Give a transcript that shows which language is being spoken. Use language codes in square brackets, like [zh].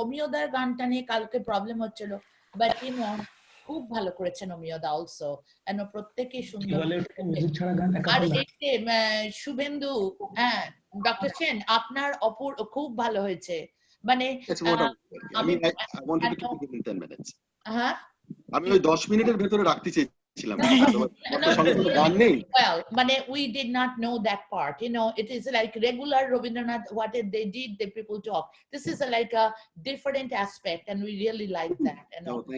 [bn] অমিয়দার গানটা নিয়ে কালকে প্রবলেম হচ্ছিল, বাট খুব ভালো করেছেন অমিয়দা অলসো, এন্ড প্রত্যেকেই সুন্দর। আর এই যে শুভেন্দু, হ্যাঁ ডক্টর সেন, আপনার খুব ভালো হয়েছে, মানে [en] I wanted to keep it in 10 minutes. [bn] হ্যাঁ আমি ওই 10 মিনিটের ভেতরে রাখতে চেয়েছিলাম, গান নেই। [en] Well, মানে we did not know that part, you know, it is like regular Rabindranath, what they did, the people talk. This is like a different aspect and we really like that, you know.